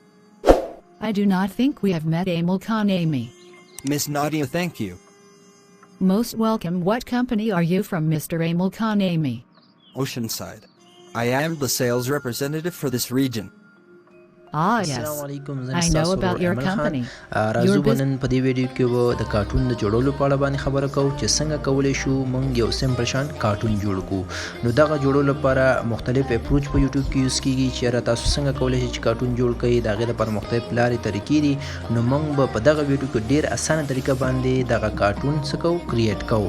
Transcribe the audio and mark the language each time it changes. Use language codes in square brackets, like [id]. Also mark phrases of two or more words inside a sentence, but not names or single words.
[en] I do not think we have met Emil Khan Amy. Miss Nadia, thank you. Most welcome. What company are you from, Mr. Emil Khan Amy? Oceanside. I am the sales representative for this region. Ah, yes. I know about your company. [ps] راځو نن په دې ویډیو کې به د کارټون د جوړولو په اړه باندې خبره کوو چې څنګه کولی شو موږ یو سیمپل شان کارټون جوړ کړو. نو دغه جوړولو لپاره مختلف اپروچ په یوټیوب کې یوز کیږي چې تاسو څنګه کولی شئ چې کارټون جوړ کړئ. د هغې لپاره مختلف لارې طریقې دي. نو موږ به په دغه ویډیو کې ډېر اسانه طریقه باندې دغه کارټون څه کوو کریټ کوو.